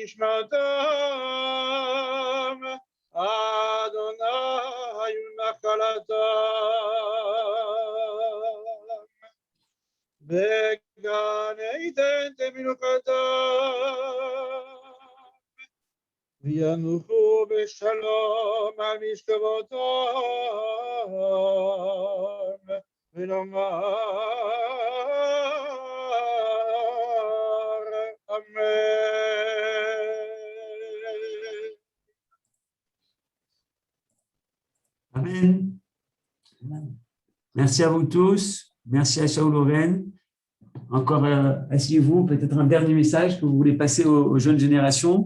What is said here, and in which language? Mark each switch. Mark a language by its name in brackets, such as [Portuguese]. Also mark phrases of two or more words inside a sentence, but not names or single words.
[Hebrew] נשמתם אדוני ונחלתם וגן עדן תמנוחתם וינוחו בשלום על משכבותם ונאמר אמן. Amen. [French] Merci à vous tous. Merci à Shaul Oren. Encore, asseyez-vous. Peut-être un dernier message que vous voulez passer aux jeunes générations.